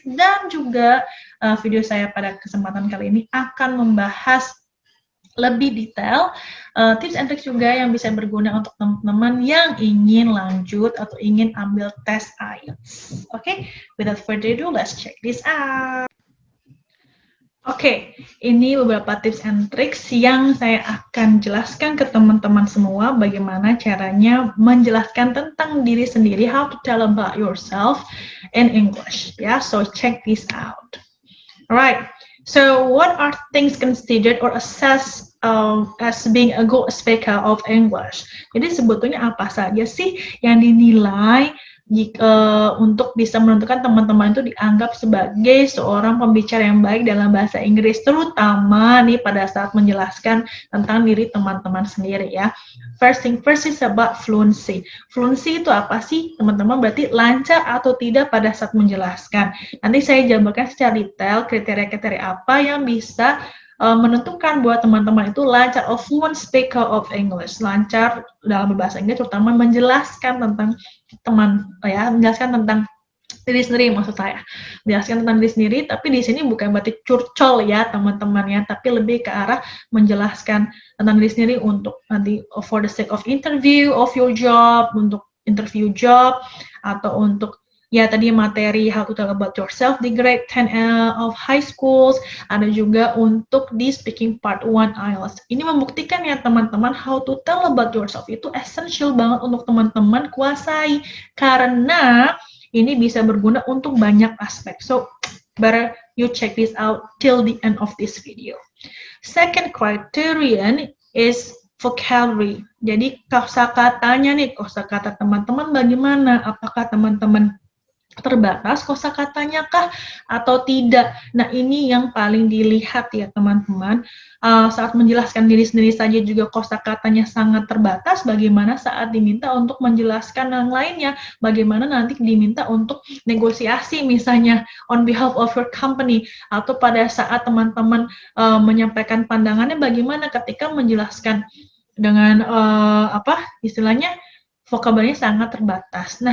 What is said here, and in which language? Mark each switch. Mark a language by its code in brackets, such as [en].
[id] Dan juga video saya pada kesempatan kali ini akan membahas lebih detail tips and tricks juga yang bisa berguna untuk teman-teman yang ingin lanjut atau ingin ambil tes IELTS. [en] Okay, without further ado, let's check this out. [id] Oke, ini beberapa tips and tricks yang saya akan jelaskan ke teman-teman semua bagaimana caranya menjelaskan tentang diri sendiri, [en] how to tell about yourself in English. Yeah, so check this out. Alright, so what are things considered or assessed as being a good speaker of English? [id] Jadi sebetulnya apa saja sih yang dinilai untuk bisa menentukan teman-teman itu dianggap sebagai seorang pembicara yang baik dalam bahasa Inggris, terutama nih pada saat menjelaskan tentang diri teman-teman sendiri ya. [en] First thing first is about fluency. [id] Fluency itu apa sih teman-teman? Berarti lancar atau tidak pada saat menjelaskan. Nanti saya jabarkan secara detail kriteria-kriteria apa yang bisa menentukan buat teman-teman itu lancar [en] or fluent speaker of English, [id] lancar dalam berbahasa Inggris, terutama menjelaskan tentang menjelaskan tentang diri sendiri, maksud saya menjelaskan tentang diri sendiri, tapi di sini bukan berarti curcol ya teman-teman ya, tapi lebih ke arah menjelaskan tentang diri sendiri untuk nanti [en] for the sake of interview of your job, [id] untuk interview job, atau untuk ya tadi materi [en] how to tell about yourself [id] di grade 10 of high schools, ada juga untuk di speaking part 1 IELTS. Ini membuktikan ya teman-teman, [en] how to tell about yourself [id] itu essential banget untuk teman-teman kuasai, karena ini bisa berguna untuk banyak aspek. [en] So, better you check this out till the end of this video. Second criterion is vocabulary. [id] Jadi kosakatanya nih, kosakata teman-teman bagaimana? Apakah teman-teman terbatas kosakatanya kah atau tidak? Nah, ini yang paling dilihat ya teman-teman. Saat menjelaskan diri sendiri saja juga kosakatanya sangat terbatas, bagaimana saat diminta untuk menjelaskan yang lainnya, bagaimana nanti diminta untuk negosiasi misalnya [en] on behalf of your company, [id] atau pada saat teman-teman menyampaikan pandangannya bagaimana ketika menjelaskan dengan istilahnya vocabulary sangat terbatas.